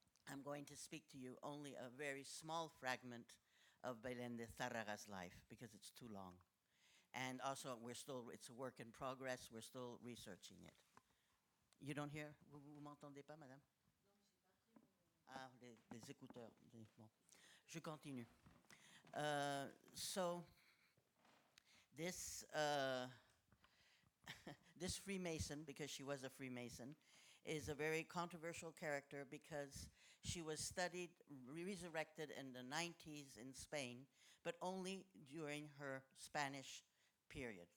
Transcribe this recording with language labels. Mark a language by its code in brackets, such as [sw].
[en] I'm going to speak to you only a very small fragment of Belen de Sarraga's life because it's too long. And also, it's a work in progress. We're still researching it. You don't hear? [fr] Vous m'entendez pas, madame? Ah, les écouteurs. Bon. Je continue. [en] So this this Freemason, because she was a Freemason, is a very controversial character because she was studied, resurrected in the 90s in Spain, but only during her Spanish period.